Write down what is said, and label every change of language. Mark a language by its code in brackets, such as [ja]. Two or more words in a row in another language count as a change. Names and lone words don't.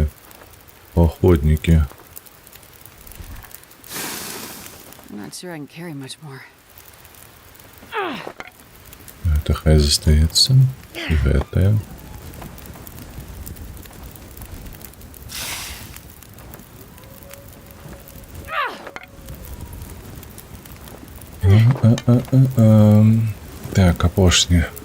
[be] Паходнікі. [en] I'm not sure I can carry much more. [be] Гэта хай застаецца. І гэтая. Так, апошні.